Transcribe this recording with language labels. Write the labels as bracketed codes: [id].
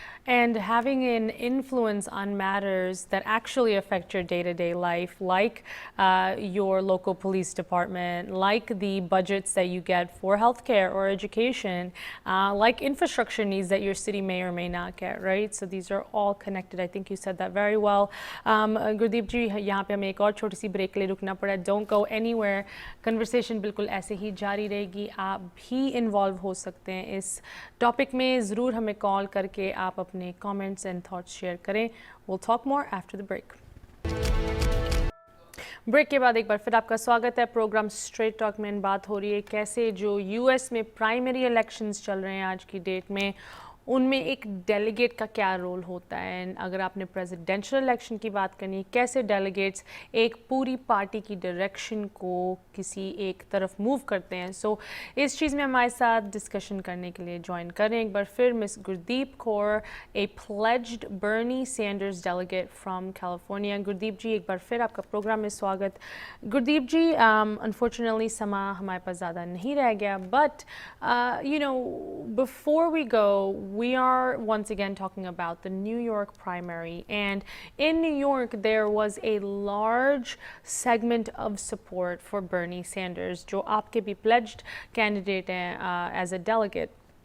[en] And having an influence on matters that actually affect your day-to-day life, like your local police department, like the budgets that you get for healthcare or education, like infrastructure needs that your city may or may not get, right? So these are all connected. I think you said that very well. [hi] Gurdeep जी, यहाँ पे हमें एक और छोटी सी break के लिए रुकना पड़ा. [en] Don't go anywhere. [hi] Conversation बिल्कुल ऐसे ही जारी रहेगी. आप भी इन्वॉल्व हो सकते हैं इस टॉपिक में. ज़रूर हमें कॉल करके आप अपने [en] comments and thoughts [hi] शेयर करें. [en] We'll talk more after the break. [hi] Break के बाद एक बार फिर आपका स्वागत है. प्रोग्राम स्ट्रेट टॉक में बात हो रही है कैसे जो यूएस में प्राइमरी इलेक्शंस चल रहे हैं आज की डेट में, उनमें एक डेलीगेट का क्या रोल होता है. अगर आपने प्रेसिडेंशियल इलेक्शन की बात करनी, कैसे डेलीगेट्स एक पूरी पार्टी की डायरेक्शन को किसी एक तरफ मूव करते हैं. सो इस चीज़ में हमारे साथ डिस्कशन करने के लिए ज्वाइन करें एक बार फिर miss Gurdeep Kaur, [en] A pledged Bernie Sanders delegate from California. [hi] Gurdeep जी, एक बार फिर आपका प्रोग्राम में स्वागत. [en] Gurdeep ji, unfortunately [hi] समा हमारे पास ज़्यादा नहीं रह गया, [en] but before we go, we are once again talking about the New York primary, and in New York there was a large segment of support for Bernie Sanders, [hi] जो आपके भी pledged candidate हैं [en] as a delegate.